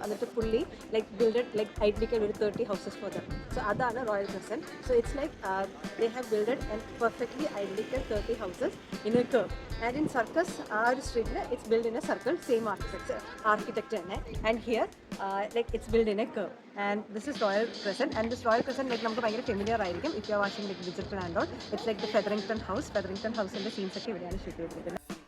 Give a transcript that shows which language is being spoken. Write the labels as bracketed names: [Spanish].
[English] എന്നിട്ട് പുള്ളി like builded like identical ഒരു 30 houses ഫോർ ദം. സോ അതാണ് Royal Crescent. So it's like they have builded and perfectly identical 30 houses in a curve. And in circus ആ ഒരു സ്ട്രീറ്റിൽ it's build in a circle, same architecture തന്നെ. And here like it's built in a curve. And this is Royal Crescent. And this Royal Crescent like [Malayalam] നമുക്ക് ഭയങ്കര familiar ആയിരിക്കും [English] if you are watching like Digital and all. It's like the Featherington House. [Malayalam] Featherington Houseന്റെ scenes ഒക്കെ ഇവിടെയാണ് shoot ചെയ്തിരിക്കുന്നത്.